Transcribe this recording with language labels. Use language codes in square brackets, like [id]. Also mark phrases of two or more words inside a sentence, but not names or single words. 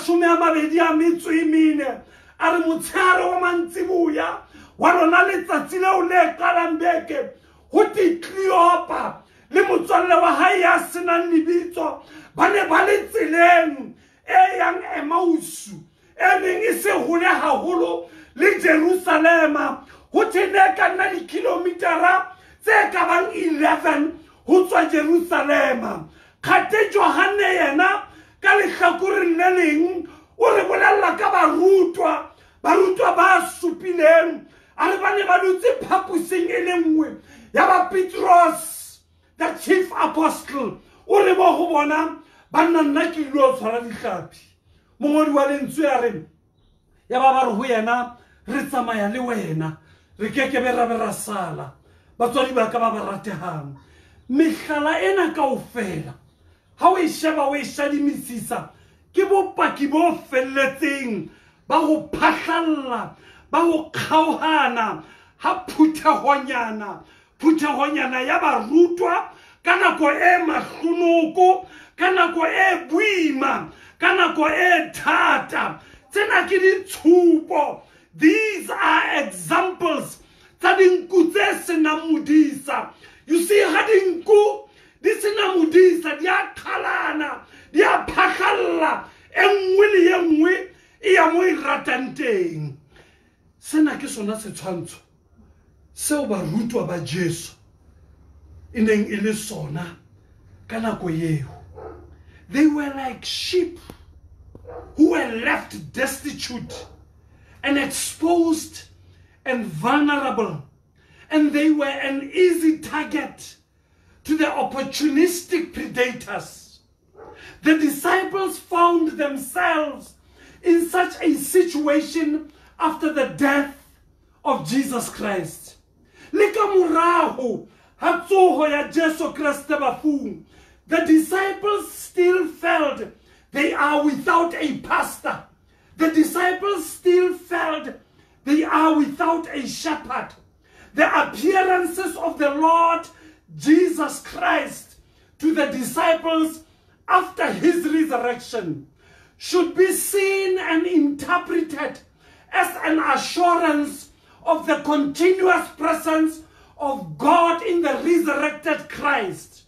[st] 24 a re motshehare wa mantsiboya wa lona letsatsi leo le qalang beke ho thwe Cleopa le motswalle wa hae ya senang lebitso ba ne ba le tseleng e yang Emmaus e neng e se hole haholo le Jerusalema ho thwe ne ka nna dikilometara tse ka bang 11 ho tswa Jerusalema kgathe Johane yena ka lehlakoreng le leng o re bolella ka barutwa ba supileng a re ba ne ba dutse phapusing e le nngwe ya ba Petros [en] the chief apostle [st] o re bo go bona ba nna ke ilo tshwara dihlapi mongodi wa lentswe ya re ya ba re ho yena re tsamaya le wena re keke be ra sala batswadi ba ka ba ratehang mehlala ena kaofela ha o e sheba o e shadimisisa ke bopaki bo felletseng ba ho phahlalla ba ho kgaohana ha phuthehonyana ya barutwa ka nako e mahlonoko ka nako e boima ka nako e thata tsena ke ditshupo [en] these are examples [st] tsa dinku tse senang modisa [en] you see [st] ha dinku di sena modisa di a qhalana di a phahlalla enngwe le enngwe e ya mo e ratang teng sena ke sona setshwantsho seo barutwa ba Jesu e neng e le sona ka nako eo [en] they were like sheep who were left destitute and exposed and vulnerable, and they were an easy target to the opportunistic predators. The disciples found themselves in such a situation after the death of Jesus Christ. [st] Le ka morago ha tsogo ya Jesu Kriste bafung, [en] the disciples still felt they are without a pastor. The disciples still felt they are without a shepherd. The appearances of the Lord Jesus Christ to the disciples after his resurrection should be seen and interpreted as an assurance of the continuous presence of God in the resurrected Christ.